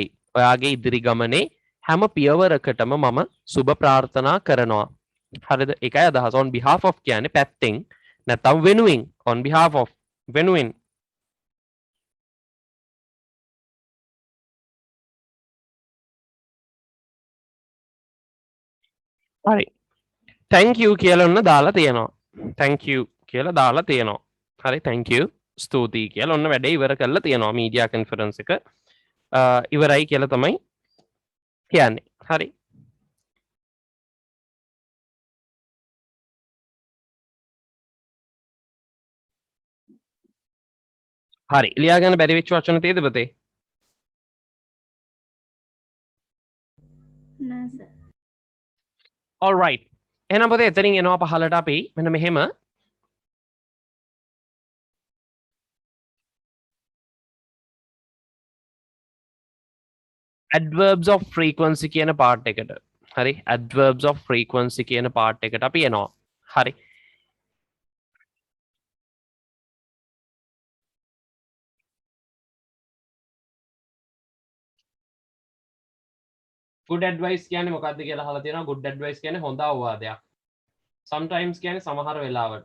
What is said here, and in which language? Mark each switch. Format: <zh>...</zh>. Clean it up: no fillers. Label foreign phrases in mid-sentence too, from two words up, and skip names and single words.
<si>ඔයාගේ ඉදිරි ගමනේ හැම පියවරකටම මම සුබ ප්‍රාර්ථනා කරනවා. හරිද? ඒකයි අදහස.</si> <en>on behalf of</en> <si>කියන්නේ පැත්තෙන් නැත්නම් වෙනුවෙන්.</si> <en>on behalf of</en> <si>වෙනුවෙන්. හරි.</si> <en>thank you</en> <si>කියලා ඔන්න දාලා තියෙනවා.</si> <en>thank you</en> <si>කියලා දාලා තියෙනවා. හරි</si> <en>thank you</en> <si>ස්තුතියි කියලා ඔන්න වැඩේ ඉවර කරලා තියෙනවා</si> <en>media conference</en> <si>එක. ඉවරයි කියලා තමයි කියන්නේ. හරි. හරි. ලියා ගන්න බැරි වෙච්ච වචන තියෙද පුතේ? නෑ සර්.</si> <en>all right.</en> <si>එහෙනම් පුතේ එතනින් එනවා පහලට අපි මෙන්න මෙහෙම</si> <en>adverbs of frequency</en> <si>කියන part එකට. හරි.</si> <en>adverbs of frequency</en> <si>කියන part එකට අපි එනවා. හරි.</si> <en>good advice</en> <si>කියන්නේ මොකක්ද කියලා අහලා තියෙනවා.</si> <en>good advice</en> <si>කියන්නේ හොඳ අවවාදයක්. sometimes කියන්නේ සමහර වෙලාවට.</si>